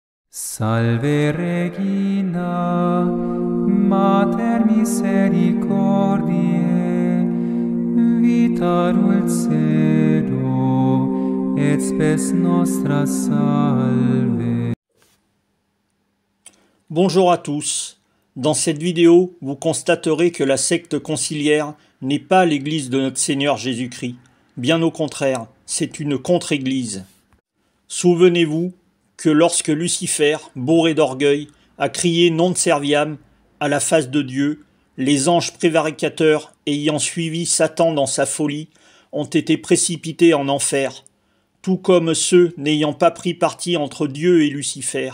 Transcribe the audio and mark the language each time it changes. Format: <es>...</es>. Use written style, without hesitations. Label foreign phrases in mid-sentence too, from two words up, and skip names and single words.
<la>Salve Regina, Mater misericordiae, vita dulcedo, et spes nostra salve.</la> <fr>Bonjour à tous. Dans cette vidéo, vous constaterez que la secte conciliaire n'est pas l'Église de notre Seigneur Jésus-Christ. Bien au contraire, c'est une contre-Église. Souvenez-vous que lorsque Lucifer, bourré d'orgueil, a crié «</fr> <la>Non serviam</la> <fr>» à la face de Dieu, les anges prévaricateurs ayant suivi Satan dans sa folie ont été précipités en enfer, tout comme ceux n'ayant pas pris parti entre Dieu et Lucifer.</fr>